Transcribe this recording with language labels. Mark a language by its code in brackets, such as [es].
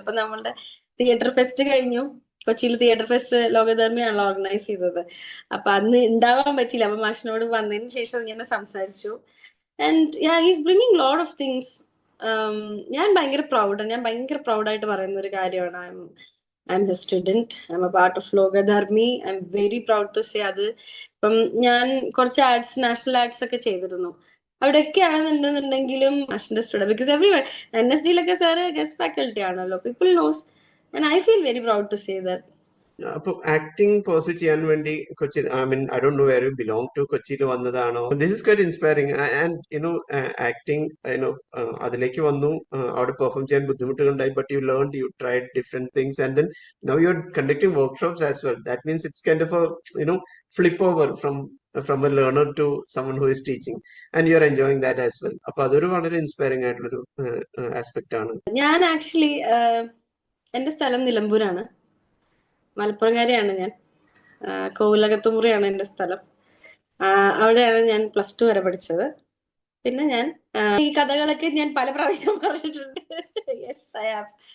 [ml] ഇപ്പൊ നമ്മളുടെ theatre fest കഴിഞ്ഞു. കൊച്ചിയിൽ തിയേറ്റർ ഫെസ്റ്റ് ലോകധർമ്മിയാണല്ലോ ഓർഗനൈസ് ചെയ്തത്. അപ്പൊ അന്ന് ഉണ്ടാവാൻ പറ്റിയില്ല. അപ്പൊ മാഷിനോട് വന്നതിന് ശേഷം ഞാൻ സംസാരിച്ചു. [en] And he's bringing lot of things. [ml] ഞാൻ ഭയങ്കര പ്രൗഡായിട്ട് പറയുന്ന ഒരു കാര്യമാണ്. [en] I'm a student. I'm a part of Lokadharmi. I'm very proud to say അത്. [ml] ഇപ്പം ഞാൻ കുറച്ച് ആഡ്സ്, നാഷണൽ ആഡ്സ് ഒക്കെ ചെയ്തിരുന്നു. അവിടെയൊക്കെ ആണെന്നുണ്ടെങ്കിലും മാഷിന്റെ student, because everyone NSDയിലൊക്കെ sir guest faculty ആണല്ലോ, [en] People knows, and I feel very proud to say that. [ml] അപ്പൊ ആക്ടിങ് പെർസ്യൂ ചെയ്യാൻ വേണ്ടി Kochi, [en] I mean I don't know where you belong to, [ml] കൊച്ചിയിൽ വന്നതാണോ? [en] This is quite inspiring. [ml] And acting അതിലേക്ക് വന്നു, അവിടെ perform ചെയ്യാൻ ബുദ്ധിമുട്ടുകളുണ്ടായി, [en] But you learned, you tried different things, and then now you are conducting workshops as well. That means it's kind of a flip over from a learner to someone who is teaching, and you are enjoying that as well. [ml] അപ്പൊ അതൊരു വളരെ inspiring ആയിട്ടുള്ളൊരു aspect ആണ്. ഞാൻ actually എന്റെ സ്ഥലം നിലമ്പൂരാണ്. മലപ്പുറംകാരിയാണ് ഞാൻ. കോവിലകത്തുമുറിയാണ് എന്റെ സ്ഥലം. അവിടെയാണ് ഞാൻ +2 വരെ പഠിച്ചത്. പിന്നെ ഞാൻ ഈ കഥകളൊക്കെ ഞാൻ പല പ്രാവശ്യം പറഞ്ഞിട്ടുണ്ട്. [en] Yes, I have.